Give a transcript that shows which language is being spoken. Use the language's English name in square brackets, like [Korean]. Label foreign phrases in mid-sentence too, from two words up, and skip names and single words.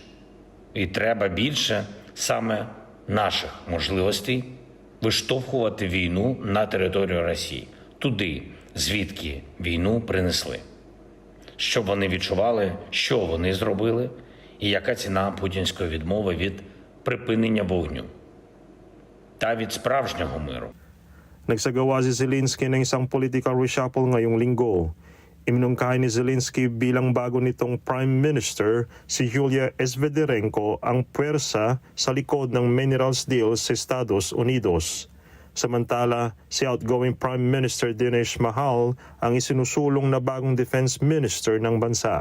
[Ukrainian] І треба більше саме наших можливостей виштовхувати війну на територію Росії, туди, звідки війну принесли. Щоб вони відчували, що вони зробили, і яка ціна путінської відмови від припинення вогню та від справжнього миру. [Filipino] Nagsagawa si Zelensky ng isang political reshuffle ngayong linggo. Iminungkahi ni Zelensky bilang bago nitong [English] Prime Minister [Filipino] si Yulia Svederenko ang puwersa sa likod ng [English] minerals deal [Filipino] sa Estados Unidos. Samantala, si [English] outgoing Prime Minister [Filipino] Dinesh Mahal ang isinusulong na bagong [English] Defense Minister [Filipino] ng bansa.